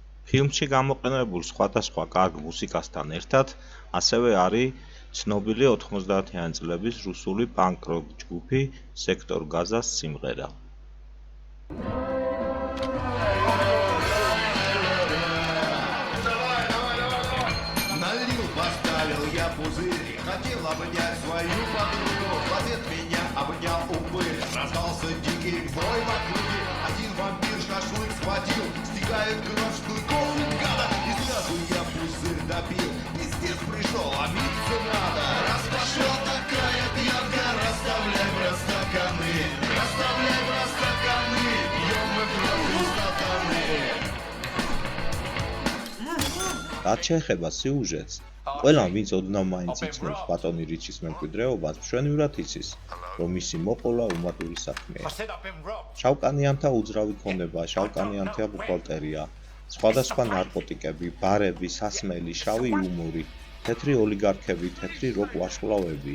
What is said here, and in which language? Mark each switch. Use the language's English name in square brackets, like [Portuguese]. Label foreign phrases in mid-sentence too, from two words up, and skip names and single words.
[Georgian] ფილმში გამოყენებულ სხვადასხვა კარგ მუსიკასთან ერთად ასევე არის ცნობილი 90-იანი წლების რუსული პანკ-როკ ჯგუფი Sector Gaza-ს სიმღერა. [Russian] Налил, поставил я пузырь, хотел обнять свою подругу, в ответ меня обнял упырь, раздался дикий вой в округе, один вампир шашлык схватил, стекает кровь с клыков гада, и сразу я пузырь допил, пиздец пришел, а мыться надо, раз пошел такая пьянка, расставляй простаканы, пьем мы кровь из стаканы. [Georgian] რაც შეეხება სიუჟეტს, ყველამ ვინც ოდნავ მაინც იცნობს ბატონი რიჩის მემკვიდრეობას, მშვენივრად იცის, რომ მისი მოყოლა უმატური საქმეა. შავკანიანთა უძრავი ქონება, შავკანიანთა ბუხალტერია, სხვადასხვა ნარკოტიკები, ბარები, სასმელი, შავი იუმორი, თეთრი ოლიგარქები, თეთრი როკ ვარსკვლავები.